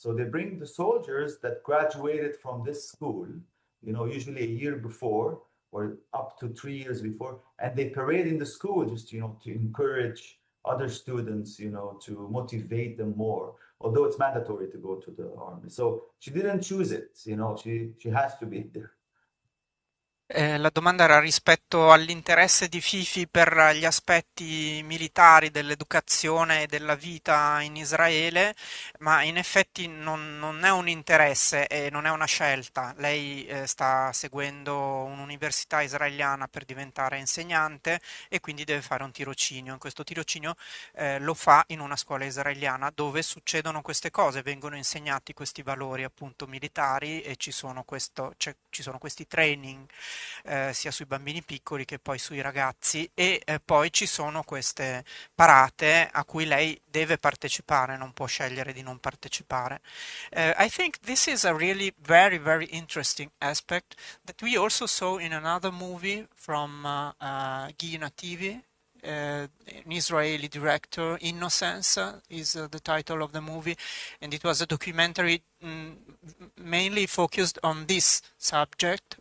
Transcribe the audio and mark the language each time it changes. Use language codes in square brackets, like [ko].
[en] So they bring the soldiers that graduated from this school, usually a year before or up to 3 years before, and they parade in the school just, to encourage other students, to motivate them more, although it's mandatory to go to the army. So she didn't choose it, she has to be there. [it] La domanda era rispetto all'interesse di Fifi per gli aspetti militari dell'educazione e della vita in Israele, ma in effetti non è un interesse e non è una scelta. Lei sta seguendo un'università israeliana per diventare insegnante e quindi deve fare un tirocinio. In questo tirocinio lo fa in una scuola israeliana dove succedono queste cose, vengono insegnati questi valori appunto militari e ci sono questi training sia sui bambini piccoli che poi sui ragazzi e poi ci sono queste parate a cui lei deve partecipare, non può scegliere di non partecipare. [en] I think this is a really very, very interesting aspect that we also saw in another movie from Guy TV. an Israeli director. Innocence is the title of the movie, and it was a documentary mainly focused on this subject.